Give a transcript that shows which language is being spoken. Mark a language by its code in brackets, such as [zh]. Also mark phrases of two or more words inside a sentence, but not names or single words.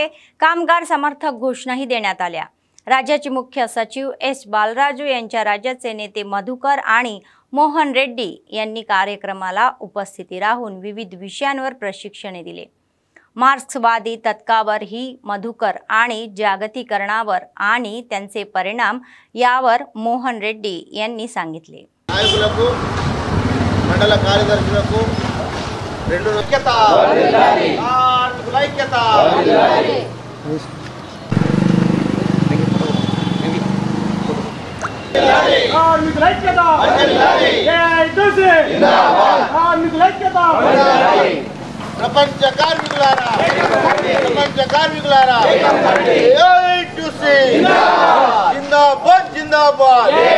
[mr] कामगार समर्थक घोषणाही देण्यात आल्या। राज्याचे मुख्य सचिव S बालराजू यांच्या राज्याचे नेते मधुकर आणि मोहन रेड्डी यांनी कार्यक्रमाला उपस्थिती राहून विविध विषयांवर प्रशिक्षण दिले। मार्क्सवादी तत्कावर ही मधुकर आणि जागतिकीकरणावर आणि त्यांचे परिणाम यावर मोहन रेड्डी यांनी सांगितले। [te] मंडल कार्यदर्शुలకు రెండు ఐక్యత వర్ధిల్లాలి, కార్మికుల ఐక్యత వర్ధిల్లాలి, కార్మికుల ఐక్యత వర్ధిల్లాలి, AITUC జిందాబాద్, కార్మికుల ఐక్యత వర్ధిల్లాలి, ప్రపంచ కార్మికులారా ప్రపంచ కార్మికులారా AITUC జిందాబాద్ జిందాబాద్ జిందాబాద్